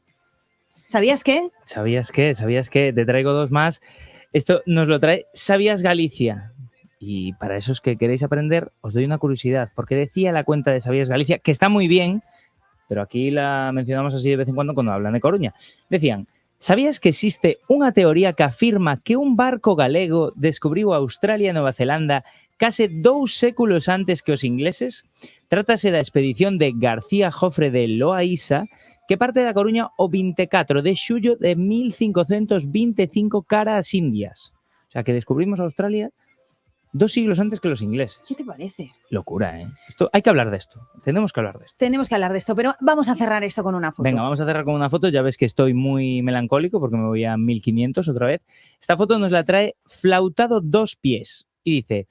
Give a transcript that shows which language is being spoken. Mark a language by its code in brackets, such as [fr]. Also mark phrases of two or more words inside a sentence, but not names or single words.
[es] ¿Sabías qué? ¿Sabías qué? Te traigo dos más. Esto nos lo trae Sabías Galicia. Y para esos que queréis aprender, os doy una curiosidad. Porque decía la cuenta de Sabías Galicia, que está muy bien, pero aquí la mencionamos así de vez en cuando hablan de Coruña. [gl] Decían, ¿sabías que existe unha teoría que afirma que un barco galego descubriu Australia e Nova Zelanda case 2 séculos antes que os ingleses? Trátase da expedición de García Jofre de Loaísa, que parte da Coruña o 24 de xullo de 1525 cara ás Indias. [es] O sea, que descubrimos Australia 2 siglos antes que los ingleses. ¿Qué te parece? Locura, ¿eh? Hay que hablar de esto. Tenemos que hablar de esto. Pero vamos a cerrar esto con una foto. Venga, vamos a cerrar con una foto. Ya ves que estoy muy melancólico porque me voy a 1500 otra vez. Esta foto nos la trae Flautado Dos Pies y dice...